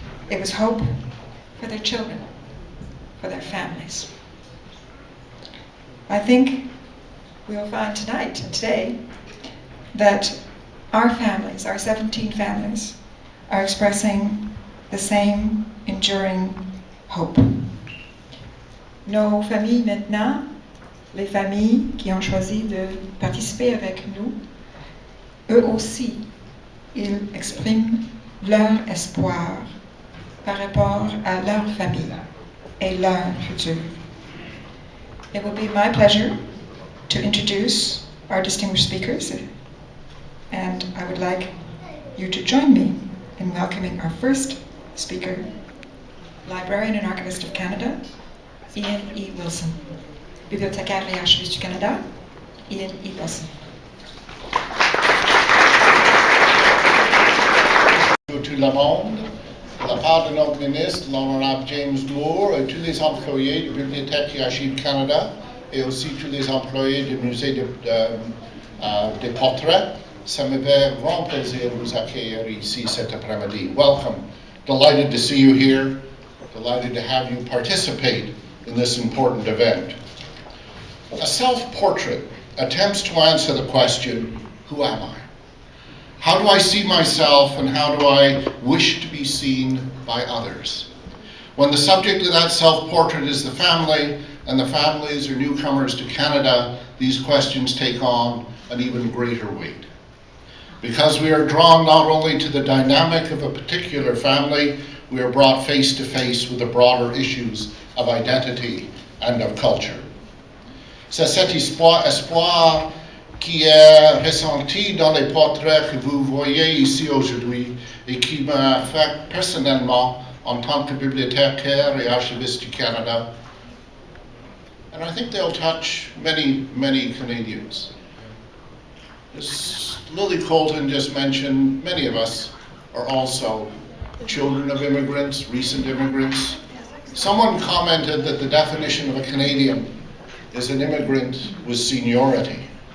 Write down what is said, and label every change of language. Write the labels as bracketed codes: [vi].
[en] It was hope for their children, for their families. I think we'll find tonight and today that our families, our 17 families, are expressing the same enduring hope. [fr] Nos familles maintenant, les familles qui ont choisi de participer avec nous, eux aussi, ils expriment leur espoir par rapport à leur famille et leur futur. [en] It will be my pleasure to introduce our distinguished speakers, and I would like you to join me in welcoming our first speaker, Librarian and Archivist of Canada, Ian E. Wilson. [fr] Bibliothécaire et archiviste du Canada, Ian E. Wilson. Tout le monde, de la part de notre ministre, l'honorable James Moore, et tous les employés du Bibliothèque et Archives Canada, et aussi tous les employés du Musée des Portraits, ça me fait grand plaisir de vous accueillir ici cet après-midi. [en] Welcome. Delighted to see you here. Delighted to have you participate in this important event. A self-portrait attempts to answer the question, who am I? How do I see myself and how do I wish to be seen by others? When the subject of that self-portrait is the family, and the families are newcomers to Canada, these questions take on an even greater weight. Because we are drawn not only to the dynamic of a particular family, we are brought face to face with the broader issues of identity and of culture. [fr] C'est cet espoir qui est ressenti dans les portraits que vous voyez ici aujourd'hui et qui m'affecte personnellement en tant que bibliothécaire et archiviste du Canada. [en] And I think they'll touch many, many Canadians. As Lily Colton just mentioned, many of us are also children of immigrants, recent immigrants. Someone commented that the definition of a Canadian is an immigrant with seniority.